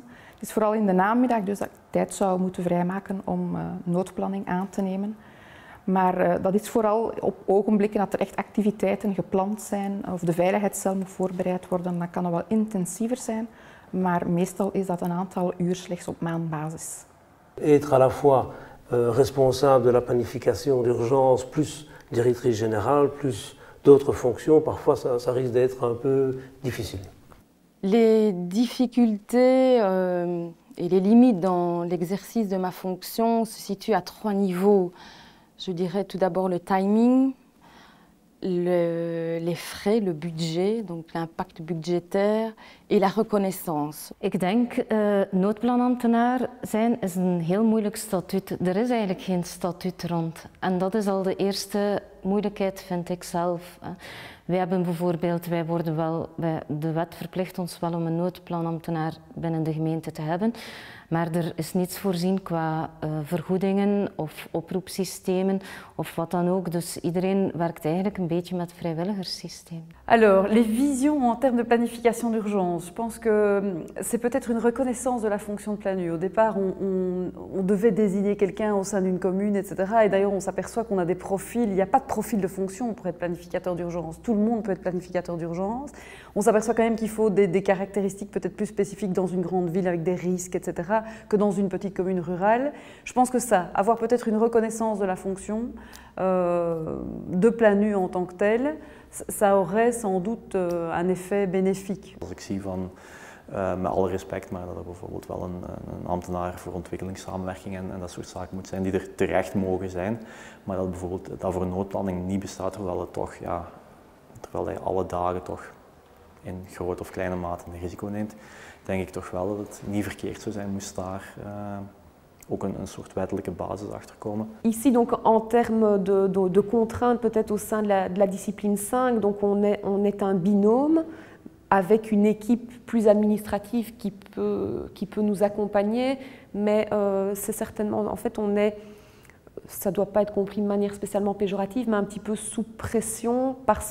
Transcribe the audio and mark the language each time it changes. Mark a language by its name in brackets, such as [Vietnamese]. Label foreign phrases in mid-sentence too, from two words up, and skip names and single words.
[Dutch] Het is vooral in de namiddag dus dat ik tijd zou moeten vrijmaken om noodplanning aan te nemen. Maar dat is vooral op ogenblikken dat er echt activiteiten gepland zijn of de veiligheidscel moet voorbereid worden, dan kan dat wel intensiever zijn. Maar meestal is dat een aantal uur slechts op maandbasis. [French] Être à la fois responsable de la planification d'urgence, plus directrice générale, plus d'autres fonctions, parfois ça risque d'être un peu difficile. Les difficultés et les limites dans l'exercice de ma fonction se situent à 3 niveaux. Je dirais tout d'abord le timing, les frais, le budget, donc l'impact budgétaire et la reconnaissance. [Dutch] Ik denk, noodplanambtenaar zijn is een heel moeilijk statuut. Er is eigenlijk geen statuut rond. En dat is al de eerste moeilijkheid, vind ik zelf. Wij hebben bijvoorbeeld, de wet verplicht ons wel om een noodplanambtenaar binnen de gemeente te hebben. Maar er is niets voorzien qua vergoedingen of oproepsystemen of wat dan ook. Dus iedereen werkt eigenlijk een beetje met vrijwilligerssysteem. [French] Alors, les visions en termes de planification d'urgence. Je pense que c'est peut-être une reconnaissance de la fonction de planu. Au départ, on devait désigner quelqu'un au sein d'une commune, etc. Et d'ailleurs, on s'aperçoit qu'on a des profils. Il n'y a pas de profil de fonction pour être planificateur d'urgence. Tout le monde peut être planificateur d'urgence. On s'aperçoit quand même qu'il faut des caractéristiques peut-être plus spécifiques dans une grande ville avec des risques, etc., que dans une petite commune rurale. Je pense que ça, avoir peut-être une reconnaissance de la fonction de planu en tant que tel, ça aurait sans doute un effet bénéfique. [Dutch] Als ik zie van, met alle respect, maar dat er bijvoorbeeld wel een ambtenaar voor ontwikkelingssamenwerking en dat soort zaken moet zijn die er terecht mogen zijn, maar dat bijvoorbeeld dat voor een noodplanning niet bestaat, terwijl het toch, ja, terwijl hij alle dagen toch in grote of kleine mate een risico neemt, denk ik toch wel dat het niet verkeerd zou zijn moest daar ook een soort wettelijke basis achter komen. [French] Ici donc en termes de contraintes peut-être au sein de la discipline 5, donc on est un binôme avec une équipe plus administrative qui peut nous accompagner, mais c'est certainement, en fait ça ne doit pas être compris de manière spécialement péjorative, mais un petit peu sous pression parce